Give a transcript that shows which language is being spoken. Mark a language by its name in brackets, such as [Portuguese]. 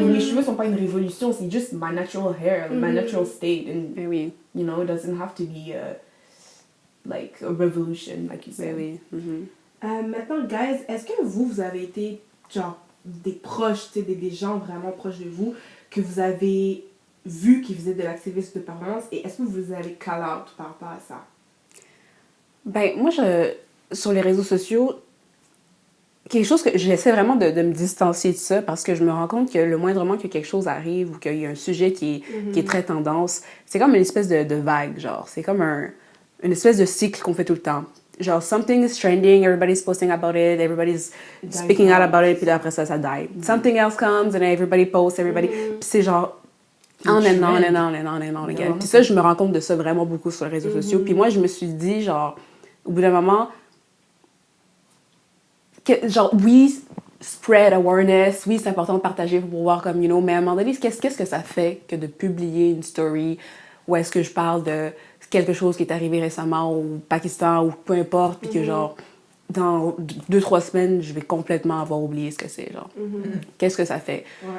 [French] Mes cheveux sont pas une révolution, c'est [English] just my natural hair, my natural state, and [French] Mais oui. [English] you know, it doesn't have to be like a revolution, like you said. [French] Oui. Maintenant, guys, est-ce que vous avez été, genre, des proches, des gens vraiment proches de vous, que vous avez vu qui faisaient de l'activisme de permanence, et est-ce que vous avez call out par rapport à ça? Ben, moi, sur les réseaux sociaux, quelque chose que j'essaie vraiment de me distancier de ça parce que je me rends compte que le moindrement que quelque chose arrive ou qu'il y a un sujet qui est très tendance, c'est comme une espèce de vague, genre. C'est comme une espèce de cycle qu'on fait tout le temps. [English] Genre, something is trending, everybody's posting about it, everybody's speaking out about it, [French] puis après ça die. [English] Something else comes and everybody posts, everybody... [French] Puis c'est genre... On again. Puis ça, je me rends compte de ça vraiment beaucoup sur les réseaux sociaux. Puis moi, je me suis dit, genre, au bout d'un moment, genre, oui, [English] spread awareness, [French] oui, c'est important de partager pour voir comme, you know, mais à un moment donné, qu'est-ce que ça fait que de publier une story où est-ce que je parle de quelque chose qui est arrivé récemment au Pakistan ou peu importe, puis que genre, dans 2-3 semaines, je vais complètement avoir oublié ce que c'est, genre. Qu'est-ce que ça fait? Ouais.